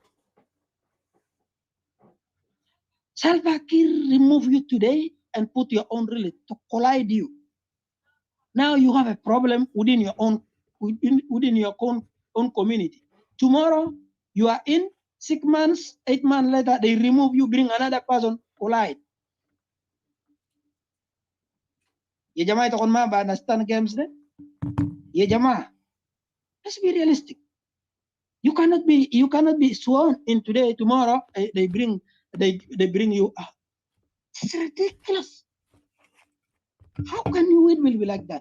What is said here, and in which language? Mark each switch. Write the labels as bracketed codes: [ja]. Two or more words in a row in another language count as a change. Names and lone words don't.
[en] Salva Kiir remove you today and put your own relative to collide you. Now you have a problem within your own community. Tomorrow you are in 6 months, 8 months later, they remove you, bring another person, collide. [ar] Ya Jama, ito kon ma ba [en] understand games [ar] ne? Ya Jama, [en] let's be realistic. You cannot be sworn in today, tomorrow they bring you out. It's ridiculous. How can you will be like that?